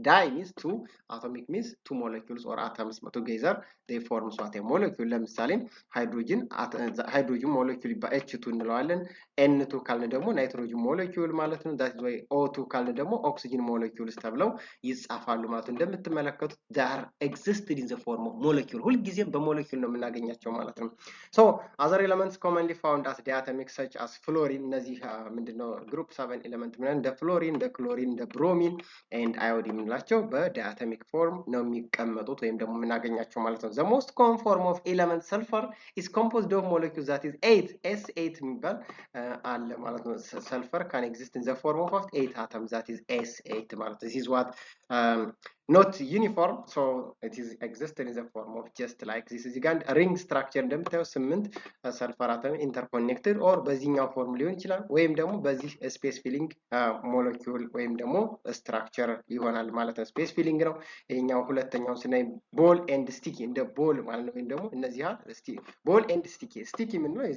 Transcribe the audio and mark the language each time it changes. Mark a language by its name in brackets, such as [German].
[English] Di means two, atomic means two molecules or atoms together they form what a molecule. [Amharic] ለምሳሌ ሃይድሮጅን ሞለኪውል በH2 እንለዋለን። N2 ካልን ደግሞ ናይትሮጅን ሞለኪውል ማለት ነው። [English] that is why O2 [Amharic] ካልን ደግሞ ኦክሲጅን ሞለኪውልስ ተብለው ይጻፋሉ ማለት ነው። እንደምትመለከቱት [English] they are existed in the form of molecule [Amharic] ሁልጊዜም በሞለኪውል ነው የምናገኛቸው ማለት ነው። [English] so other elements commonly found as diatomic such as fluorine [Amharic] እነዚህ ምንድነው ግሩፕ 7 ኤሌመንት ምንድነው እንደ ፍሎሪን እንደ ክሎሪን እንደ ብሮሚን [English] and iodine [Amharic] የምንላቸው በዲያቶሚክ ፎርም ነው የሚቀመጡት ወይም ደግሞ የምናገኛቸው ማለት ነው። [English] the most common form of element sulfur sulfur is composed of molecules that is 8 S8 [Amharic] የሚባል አለ ማለት ነው። [English] sulfur can exist in the form of 8 atoms, that is S8 [Amharic] ማለት ነው. [English] This is what not uniform, so it is existed in the form of just like this. [Amharic] እዚህ ጋር ring structure እንደምታየው 8 ሰልፈር አተም ኢንተርኮኔክትድ ኦር በዚህኛው ፎርም ሊሆን ይችላል ወይም ደግሞ በዚህ ስፔስ ፊሊንግ ሞለኪውል ወይም ደግሞ ስትራክቸር ይሆናል ማለት ነው። ስፔስ ፊሊንግ ነው። ይሄኛው ሁለተኛው ስናይ ቦል ኤንድ ስቲኪ እንደ ቦል ማለት ነው። ወይም ደግሞ እነዚህ ቦል ኤንድ ስቲኪ ምን ነው?